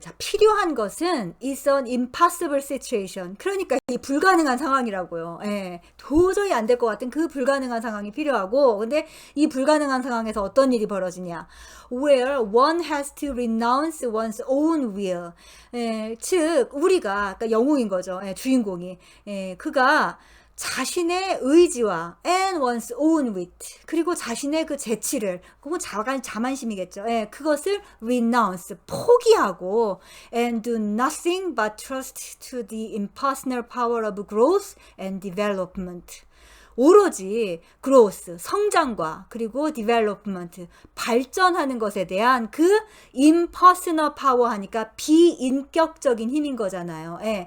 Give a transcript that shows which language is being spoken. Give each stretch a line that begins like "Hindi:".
Korean: 자, 필요한 것은
English: is an impossible situation.
Korean: 그러니까 이 불가능한 상황이라고요. 도저히 안 될 것 같은 그 불가능한 상황이 필요하고, 근데 이 불가능한 상황에서 어떤 일이 벌어지냐?
English: Where one has to renounce one's own will.
Korean: 즉 우리가, 그러니까 영웅인 거죠. 주인공이. 그가 자신의 의지와
English: and one's own wit,
Korean: 그리고 자신의 그 재치를, 그건 자만심이겠죠. 그것을
English: renounce,
Korean: 포기하고
English: and do nothing but trust to the impersonal power of growth and development.
Korean: 오로지 growth, 성장과 그리고 development, 발전하는 것에 대한 그
English: impersonal power
Korean: 하니까 비인격적인 힘인 거잖아요.